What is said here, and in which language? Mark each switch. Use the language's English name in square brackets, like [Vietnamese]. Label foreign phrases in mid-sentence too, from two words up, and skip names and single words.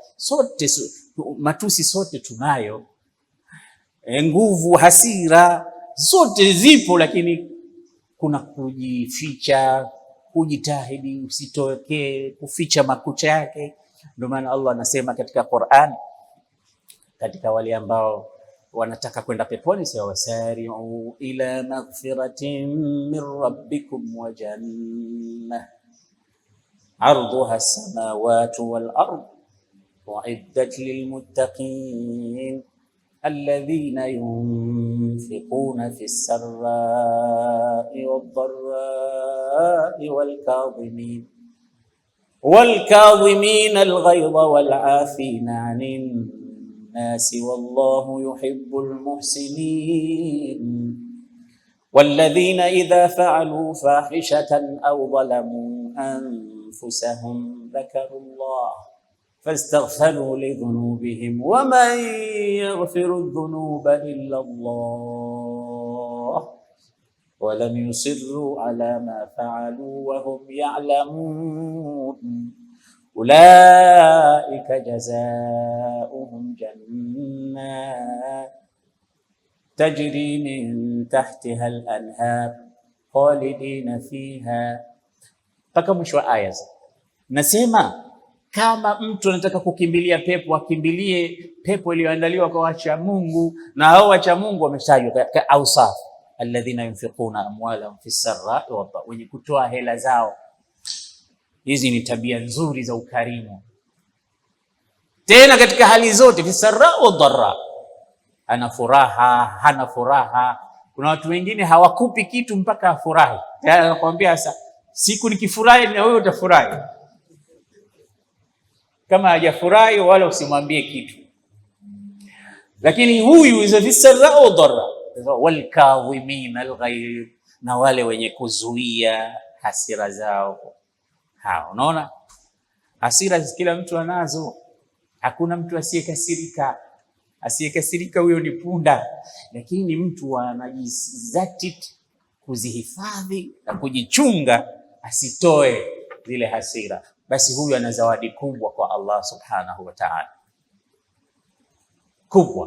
[Swahili] Sote matusi sote tunayo. Nguvu, hasira zote zipo, lakini kuna kujificha, kujitahidi usitokee, kuficha makucha yake. Ndio maana Allah anasema katika Qur'an, katika wale ambao wanataka kwenda peponi, sawa, [Arabic] وسارعوا إلى مغفرة من ربكم وجنة عرضها السماوات والأرض أعدت للمتقين الذين ينفقون في السراء والضراء والكاظمين الغيظ والعافين عن الناس والله يحب المحسنين والذين إذا فعلوا فاحشة أو ظلموا أنفسهم ذكروا الله فاستغفروا لذنوبهم ومن يغفر الذنوب إلا الله ولم يصروا على ما فعلوا وهم يعلمون أولئك جزاؤهم جنات تجري من تحتها الأنهار خالدين فيها. [Swahili] Mpaka mwisho wa aya. Nasema kama mtu anataka kukimbilia pepo, akimbilie pepo iliyoandaliwa kwa wacha Mungu, na hao wacha Mungu wametajwa katika awsaf, [Arabic] الذين ينفقون أموالهم في السراء والضراء, [Swahili] wenye kutoa hela zao. Hizi ni tabia nzuri za ukarimu, tena katika hali zote, [Arabic] في سراء وضراء. [Swahili] Ana furaha, hana furaha. Kuna watu wengine hawakupi kitu mpaka afurahi. Anakuambia sasa siku nikifurahi na wewe utafurahi. Kama hajafurahi wala usimwambie kitu. Lakini huyu [Arabic] إذا في سراء وضراء، والكاظمين الغيظ, [Swahili] na wale wenye kuzuia hasira zao. Unaona, hasira kila mtu anazo, hakuna mtu asiyekasirika. Asiyekasirika huyo ni punda, lakini mtu anajizatiti kuzihifadhi na kujichunga asitoe zile hasira, basi huyu ana zawadi kubwa kwa Allah [Arabic] سبحانه وتعالى, [Swahili] kubwa.